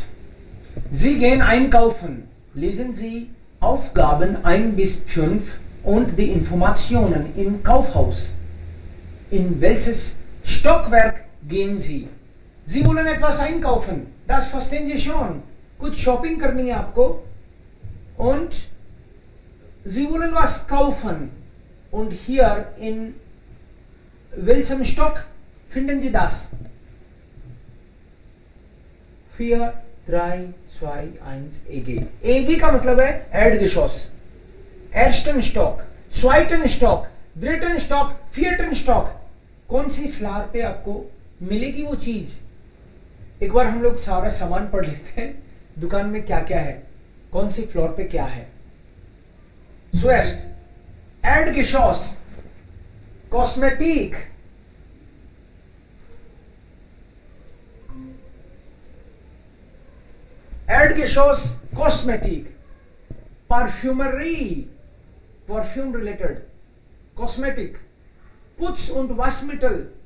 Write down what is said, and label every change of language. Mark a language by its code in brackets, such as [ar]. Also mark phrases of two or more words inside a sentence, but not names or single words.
[de] Sie gehen einkaufen. Lesen Sie Aufgaben 1 bis 5 und die Informationen im Kaufhaus. In welches Stockwerk gehen Sie? Sie wollen etwas einkaufen. Das verstehen Sie schon. [hi] कुछ शॉपिंग करनी है आपको. [de] Und Sie wollen was kaufen. Und hier in welchem Stock finden Sie das? 4, 3, 2, 1, EG. [hi] EG का मतलब है Erdgeschoss. [de] Ersten Stock, zweiten Stock, dritten Stock, vierten Stock. [hi] कौन सी फ्लोर पे आपको मिलेगी वो चीज? एक बार हम लोग सारा सामान पढ़ लेते हैं, दुकान में क्या क्या है, कौन सी फ्लोर पे क्या है. [de] Zuerst Erdgeschoss, Kosmetik, Erdgeschoss, Kosmetik, Parfümerie, [en] Perfume related, [de] Kosmetik, Putz und Waschmittel,